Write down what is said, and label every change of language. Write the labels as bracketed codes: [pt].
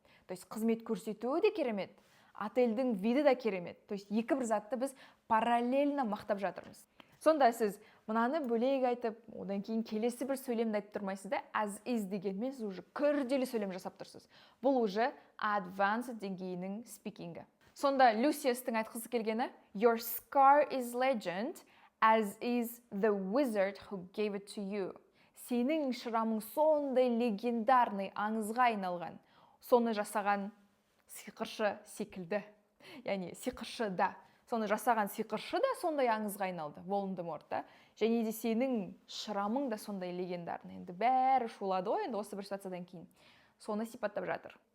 [ru] То есть [kk] қызмет көрсетуі де керемет, отельдің виді де керемет. [ru] То есть [kk] екі бір затты біз параллельно мақтап жатырмыз. Сонда сіз мынаны бөлек айтып, одан кейін келесі бір сөйлемді айтып тұрмайсыз да, as is дегенмен сіз уже күрделі сөйлем жасап тұрсыз. Бұл уже advanced деңгейінің спикингі. Сонда Люсиустың айтқысы келгені, [en] your scar is legend, as is the wizard who gave it to you. [kk] Сенің шрамың сондай легендарный аңызға айналған. Соны жасаған сиқыршы секілді. Яғни сиқыршы да. Соны жасаған сиқыршы да сондай аңызға айналды. Волан-де-Морт та. және де сенің шрамың да сондай легендарный. Енді бәрі шулады ғой енді осы бір ситуациядан кейін. Соны сипаттап жатыр.